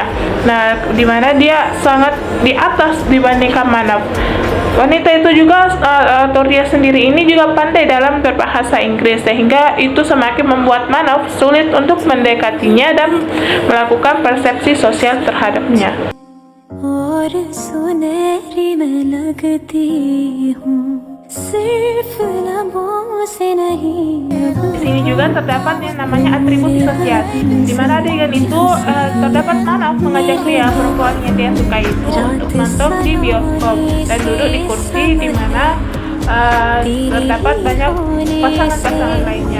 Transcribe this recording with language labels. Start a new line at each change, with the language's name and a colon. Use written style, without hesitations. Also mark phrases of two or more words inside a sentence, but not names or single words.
Indonesian: Nah, di mana dia sangat di atas dibandingkan Manaf. Wanita itu juga atau Ria sendiri ini juga pandai dalam berbahasa Inggris sehingga itu semakin membuat Manaf sulit untuk mendekatinya dan melakukan persepsi sosial terhadapnya.
Hindi: और सुनहरी मैं लगती हूँ सिर्फ लबों से नहीं।
Indonesian: Di sini juga terdapat yang namanya atribusi sosial, di mana adegan itu terdapat Manaf mengajak Ria, perempuan yang dia suka itu, untuk nonton di bioskop dan duduk di kursi di mana terdapat banyak pasangan-pasangan lainnya.